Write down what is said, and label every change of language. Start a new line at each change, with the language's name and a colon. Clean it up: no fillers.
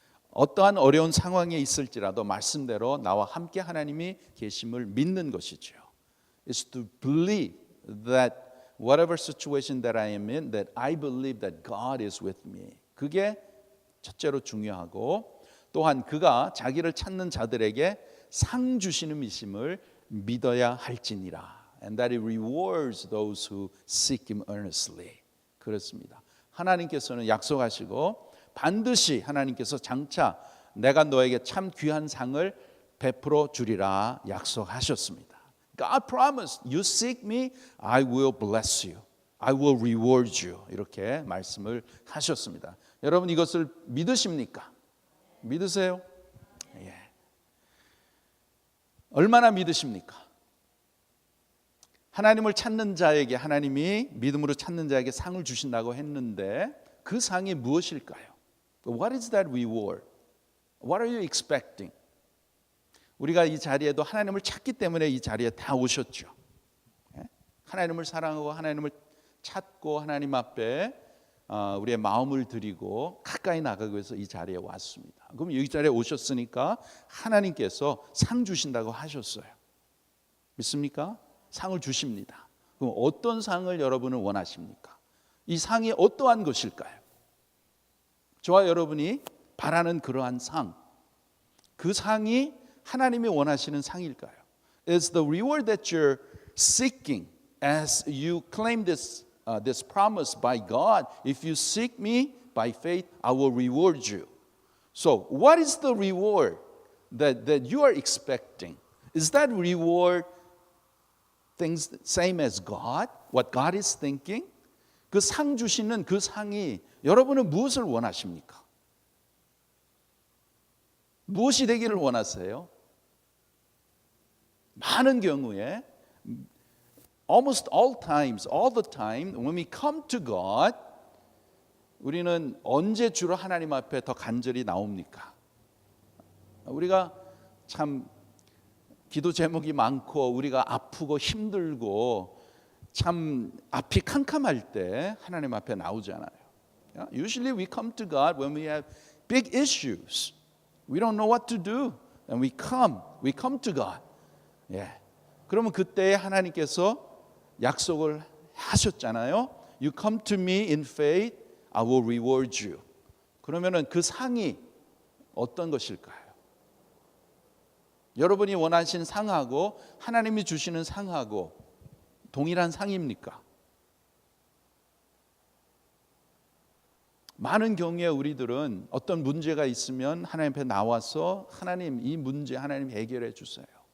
Korean: 어떠한 어려운 상황에 있을지라도 말씀대로 나와 함께 하나님이 계심을 믿는 것이죠.
English: It's to believe that whatever situation that I am in, that I believe that God is with me.
Korean: 그게 첫째로 중요하고, 또한 그가 자기를 찾는 자들에게 상 주시는 이심을 믿어야 할지니라.
English: And that He rewards those who seek Him earnestly.
Korean: 그렇습니다. 하나님께서는 약속하시고 반드시 하나님께서 장차 내가 너에게 참 귀한 상을 베풀어 주리라 약속하셨습니다.
English: God promised, you seek me, I will bless you. I will reward you.
Korean: 이렇게 말씀을 하셨습니다. 여러분 이것을 믿으십니까? 믿으세요? 예. 얼마나 믿으십니까? 하나님을 찾는 자에게, 하나님이 믿음으로 찾는 자에게 상을 주신다고 했는데 그 상이 무엇일까요?
English: What is that reward? What are you expecting?
Korean: 우리가 이 자리에도 하나님을 찾기 때문에 이 자리에 다 오셨죠. 하나님을 사랑하고 하나님을 찾고 하나님 앞에 우리의 마음을 드리고 가까이 나가기 위해서 이 자리에 왔습니다. 그럼 여기 자리에 오셨으니까 하나님께서 상 주신다고 하셨어요. 믿습니까? 상을 주십니다. 그럼 어떤 상을 여러분은 원하십니까? 이 상이 어떠한 것일까요? 저와 여러분이 바라는 그러한 상, 그 상이 하나님이 원하시는 상일까요?
English: Is the reward that you're seeking as you claim this promise by God? If you seek me by faith, I will reward you. So, what is the reward that you are expecting? Is that reward things same as God? What God is thinking?
Korean: 그 상 주시는 그 상이 여러분은 무엇을 원하십니까? 무엇이 되기를 원하세요? 많은 경우에
English: almost all times, all the time, when we come to God,
Korean: 우리는 언제 주로 하나님 앞에 더 간절히 나옵니까? 우리가 참 기도 제목이 많고 우리가 아프고 힘들고 참 앞이 캄캄할 때 하나님 앞에 나오잖아요.
English: Usually we come to God when we have big issues. We don't know what to do, and we come to God.
Korean: 예. 그러면 그때 하나님께서 약속을 하셨잖아요.
English: You come to me in faith, I will reward you.
Korean: 그러면은 그 상이 어떤 것일까요? 여러분이 원하신 상하고 하나님이 주시는 상하고 동일한 상입니까? 많은 경우에 우리들은 어떤 문제가 있으면 하나님 앞에 나와서 하나님 이 문제 하나님 해결해 주세요.